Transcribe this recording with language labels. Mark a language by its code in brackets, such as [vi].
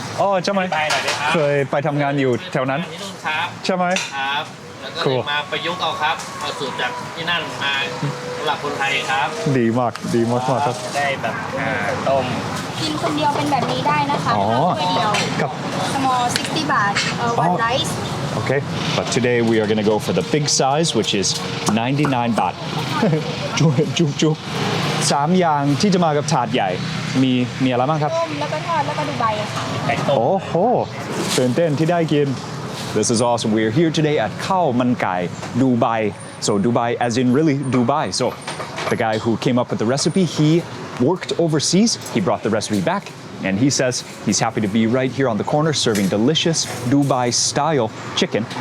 [th] อ๋อใช่ไหมเคยไปทำงานอยู่แถวนั้น ที่นู่นครับ ใช่ไหม ครับแล้วก็เลยมาประยุกต์เอาครับเอาสูตรจากที่นั่นมาสำหรับคนไทยครับ ดีมากครับ ได้แบบต้ม กินคนเดียวเป็นแบบนี้ได้นะคะถ้วยเดียว ครับ [en] small 60 baht one rice Okay, but today we are going to go for the big size, which is 99 baht. [th] จุกสามอย่างที่จะมากับถาดใหญ่มีอะไรบ้างครับ ต้มแล้วก็ทอดแล้วก็ดูไบค่ะ โอ้โหตื่นเต้นที่ได้กิน [en] This is awesome. We are here today at Khao Man Gai Dubai. So Dubai as in really Dubai. So the guy who came up with the recipe, he worked overseas. He brought the recipe back. And he says he's happy to be right here on the corner serving delicious Dubai-style chicken.